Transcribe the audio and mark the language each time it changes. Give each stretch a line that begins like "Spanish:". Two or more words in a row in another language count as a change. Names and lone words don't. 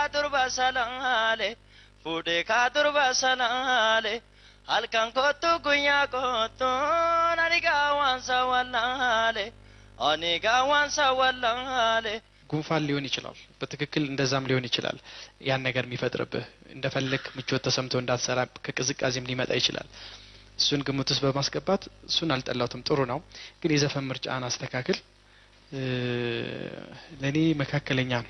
Oromo: kaa durba salaale halkan kottu guyyaa kottu ani gaawwansa wallaale
Amharic: ጉንፋን ሊሆን ይችላል በትክክል እንደዛም ሊሆን ይችላል ያን ነገር የሚፈጥርብህ እንደፈለክ ምቾት ተሰምቶ እንዳትሰራ ከቅዝቃዜም ሊመጣ ይችላል እሱን ግምትስ በማስገባት እሱን አልጠላውትም ጥሩ ነው ግን የዘፈን ምርጫን አስተካክል ለኔ መካከለኛ ነው